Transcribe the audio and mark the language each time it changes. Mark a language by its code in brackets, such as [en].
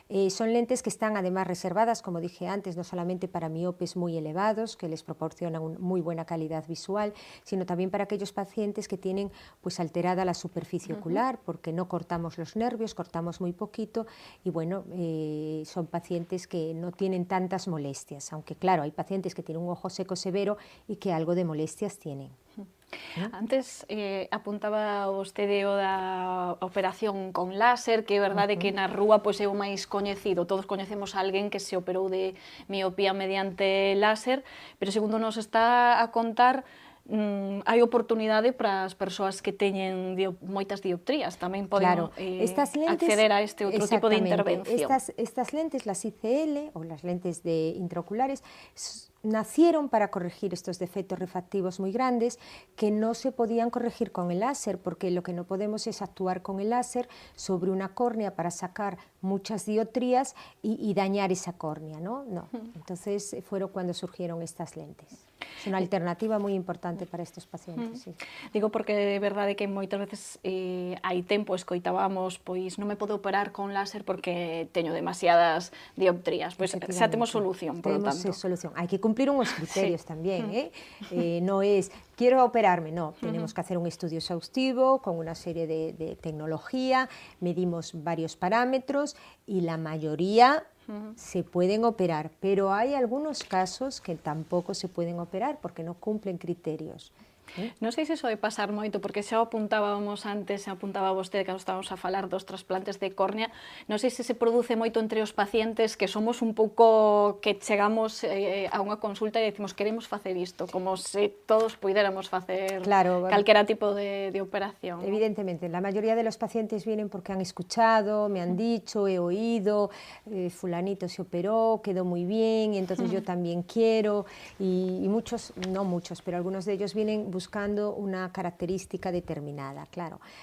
[es] Son lentes que están además reservadas, como dije antes, no solamente para miopes muy elevados, que les proporcionan una muy buena calidad visual, sino también para aquellos pacientes que tienen pues alterada la superficie ocular, porque no cortamos los nervios, cortamos muy poquito, y bueno, son pacientes que no tienen tantas molestias, aunque claro, hay pacientes que tienen un ojo seco severo y que algo de molestias tienen. [gl] Antes apuntaba vostede o da operación con láser, que é verdade que na rúa pois, é o máis coñecido. Todos coñecemos a alguén que se operou de miopía mediante láser, pero segundo nos está a contar, hai oportunidade para as persoas que teñen moitas dioptrías, tamén poden acceder a este outro tipo de intervención. [es] Estas lentes, las ICL o las lentes intraoculares, nacieron para corregir estos defectos refractivos muy grandes que no se podían corregir con el láser, porque lo que no podemos es actuar con el láser sobre una córnea para sacar muchas dioptrías y dañar esa córnea, ¿no? Entonces fueron cuando surgieron estas lentes. Es una alternativa muy importante para estos pacientes. Sí. [gl] Digo porque é verdade que moitas veces hai tempo escoitábamos, pois non me podo operar con láser porque teño demasiadas dioptrías. Pois xa temos solución, [es] por lo tanto. Solución. [gl] Hai [es] que cumplir unos criterios también, no es quiero operarme, no, tenemos que hacer un estudio exhaustivo con una serie de tecnología, medimos varios parámetros y la mayoría se pueden operar, pero hay algunos casos que tampoco se pueden operar porque no cumplen criterios. [gl] Non sei se iso de pasar moito, porque xa o apuntábamos antes, xa apuntaba vostede cando estábamos a falar dos trasplantes de córnea, non sei se se produce moito entre os pacientes que somos un pouco que chegamos a unha consulta e decimos queremos facer isto, como se todos puidéramos facer calquera tipo de operación. [es] Evidentemente, la mayoría de los pacientes vienen porque han escuchado, me han dicho, he oído, fulanito se operó, quedó muy bien, y entonces yo también quiero, y muchos, no muchos, pero algunos de ellos vienen buscando una característica determinada, claro.